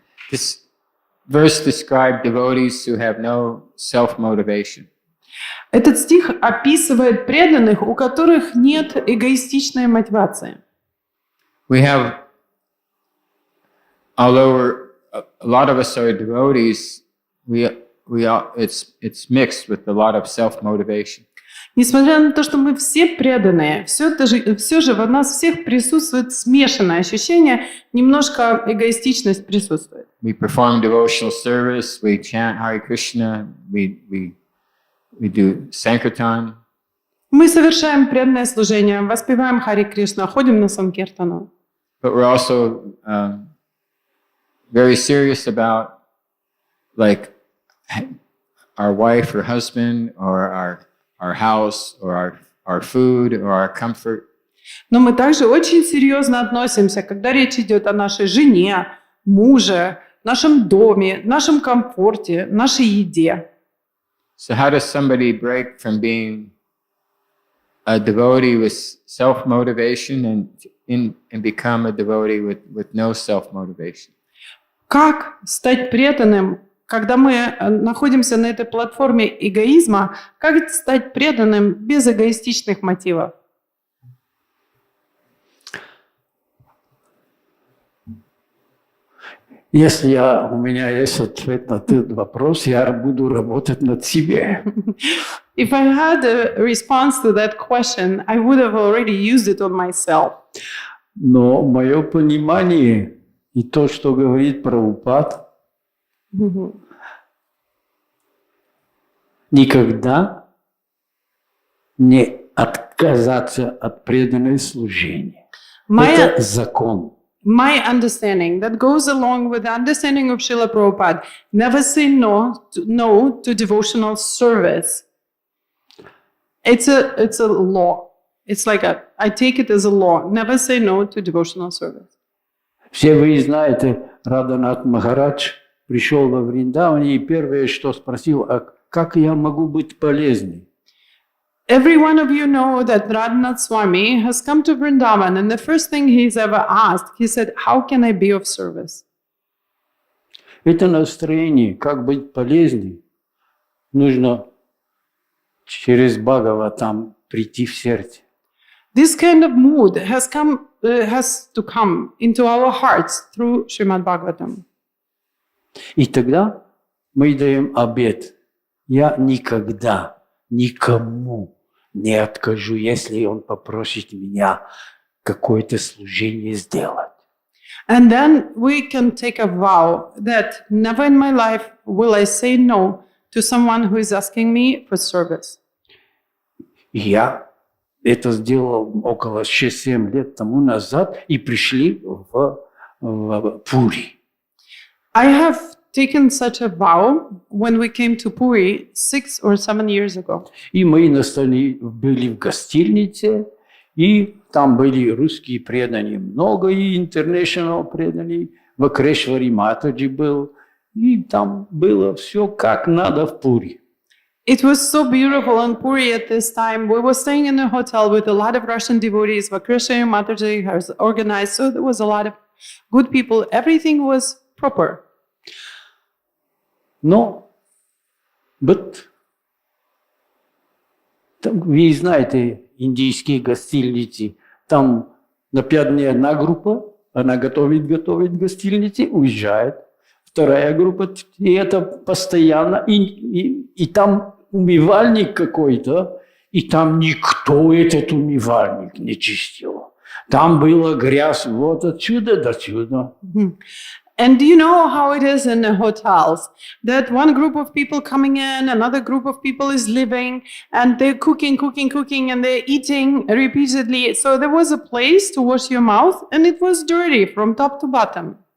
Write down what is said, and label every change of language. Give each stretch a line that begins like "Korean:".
English: This verse describes devotees who have no self-motivation.
Russian: Этот стих описывает преданных, у которых нет эгоистичной мотивации.
English: We have, although a lot of us are devotees, it's mixed with a lot of self-motivation.
Russian: Несмотря на то, что мы все преданные, все же в нас всех присутствует смешанное ощущение, немножко эгоистичность присутствует.
English: We perform devotional service, we chant Hare Krishna, we do Sankirtan.
Russian: Мы совершаем преданное служение, воспеваем Хари Кришна, ходим на Санкиртану.
English: But we're also very serious about, like, our wife or husband or our house or our food or our comfort.
Russian: Но мы также очень серьезно относимся, когда речь идет о нашей жене, муже, нашем доме, нашем комфорте, нашей еде.
English: So how does somebody break from being a devotee with self-motivation and become a devotee with no self-motivation?
Russian: Как стать преданным, когда мы находимся на этой платформе эгоизма, как стать преданным без эгоистичных мотивов? Если у меня есть ответ на этот вопрос, я буду работать над себе.
English: If I had a response to that question, I would have already used it on myself.
Russian: Но мое понимание и то, что говорит Прабхупад, никогда не отказаться от преданного служения. Это закон.
English: My understanding that goes along with the understanding of Srila Prabhupada, never say no to devotional service. It's a law. It's like I take it as a law. Never say no to devotional service.
Russian: Все вы знаете, Радханат Махарадж пришел во Вриндаване и первое, что спросил, а как я могу быть полезным?
English: Every one of you know that Radhanath Swami has come to Vrindavan, and the first thing he's ever asked, he said, how can I be of service?
Russian: Это настроение, как быть полезным, нужно через Бхагаватам прийти в сердце.
English: This kind of mood has to come into our hearts through Shrimad-bhagavatam.
Russian: И тогда мы даем обет. Я никогда никому не откажу, если он попросит меня какое-то служение сделать.
English: And then we can take a vow that never in my life will I say no to someone who is asking me for service.
Russian: Я это сделал около 6-7 лет тому назад и пришли в Пури.
English: I have taken such a vow when we came to Puri 6 or 7 years ago.
Russian: И мы были в гостинице, и там были русские преданные много, и international преданные. Вакрешвари Матаджи был, и там было все как надо в Пури.
English: It was so beautiful in Puri at this time. We were staying in a hotel with a lot of Russian devotees. Vakrishna Mataji has organized, so there was a lot of good people. Everything was proper.
Russian: Но вот там, вы знаете, индийские гостиницы, там на 5 дней одна группа, она готовит гостиницы, уезжает. Вторая группа, и это постоянно, и там умывальник какой-то, и там никто этот умывальник не чистил. Там была грязь вот отсюда до сюда.
English: And do you know how it is in the hotels? That one group of people coming in, another group of people is living, and they're cooking, and they're eating repeatedly. So there was a place to wash your mouth, and it was dirty from top to bottom.